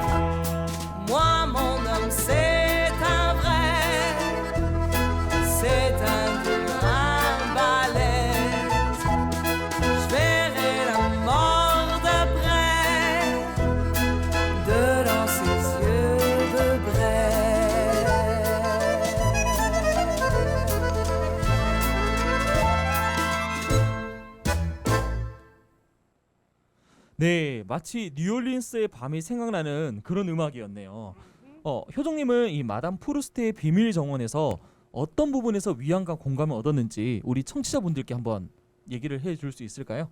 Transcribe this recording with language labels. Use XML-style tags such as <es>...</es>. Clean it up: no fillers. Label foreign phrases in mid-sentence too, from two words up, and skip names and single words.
<fr>Moi, mon homme, c'est un vrai, c'est un grain balèze. Je verrai la mort de près, dedans ses yeux de braise.</fr> <ko>네, 마치 뉴올리언스의 밤이 생각나는 그런 음악이었네요. 효정님은 이 마담 프루스트의 비밀 정원에서 어떤 부분에서 위안과 공감을 얻었는지 우리 청취자분들께 한번 얘기를 해줄 수 있을까요?</ko>